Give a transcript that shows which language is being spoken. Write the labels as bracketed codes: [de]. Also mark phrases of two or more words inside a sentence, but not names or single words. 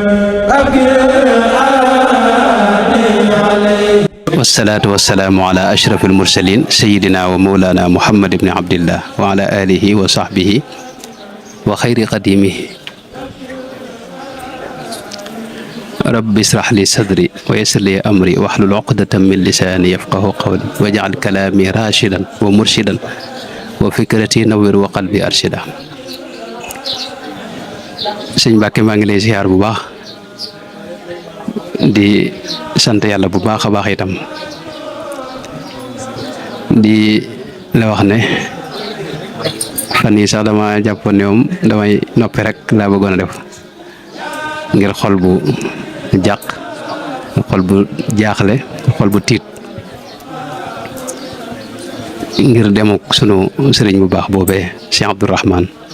[ar] والصلاة والسلام على أشرف المرسلين سيدنا ومولانا محمد بن عبد الله وعلى آله وصحبه وخير قديمه رب اشرح لي صدري ويسر لي أمري واحلل عقدة من لساني يفقه قولي واجعل كلامي راشدا ومرشدا وفكرتي نوّر وقلبي أرشدا. [wo] sëñ Mbàkke maa ngi lay ziar bu baax di sant yàlla bu baax a baax itam di la wax ne fan yii sax dama jàppoon ne moom damay noppi rek laa bëggoon a def ngir xol bu jàq xol bu jaaxle xol bu tiit ngir demuk sunu sëriñ bu baax boobee Cheikh Abdourahmane